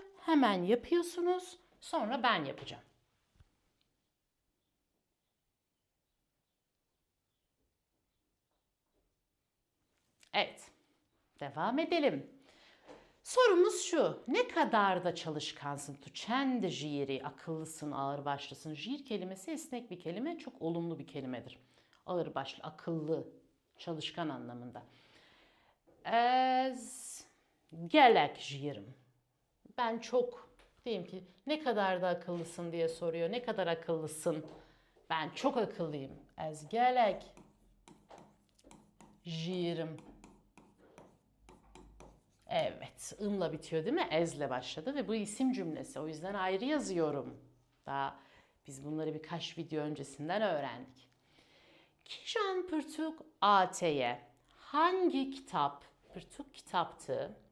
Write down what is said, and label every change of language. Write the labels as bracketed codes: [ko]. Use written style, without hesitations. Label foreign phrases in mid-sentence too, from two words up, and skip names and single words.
[tr] Hemen yapıyorsunuz. Sonra ben yapacağım. Evet. Devam edelim. Sorumuz şu. Ne kadar da çalışkansın? [ku] Tu çend jiri, [tr] akıllısın, ağırbaşlısın. Jir kelimesi esnek bir kelime, çok olumlu bir kelimedir. Ağırbaşlı, akıllı, çalışkan anlamında. [ku] Ez gelek jirim. [tr] Ben çok, diyeyim ki ne kadar da akıllısın diye soruyor. Ne kadar akıllısın? Ben çok akıllıyım. [ku] Ez gelek jirim. [tr] Evet, ımla bitiyor değil mi? Ezle başladı ve bu isim cümlesi. O yüzden ayrı yazıyorum. Daha biz bunları birkaç video öncesinden öğrendik. [ku] Kijan pırtuk AT'ye. [tr] Hangi kitap? Pırtuk kitaptı.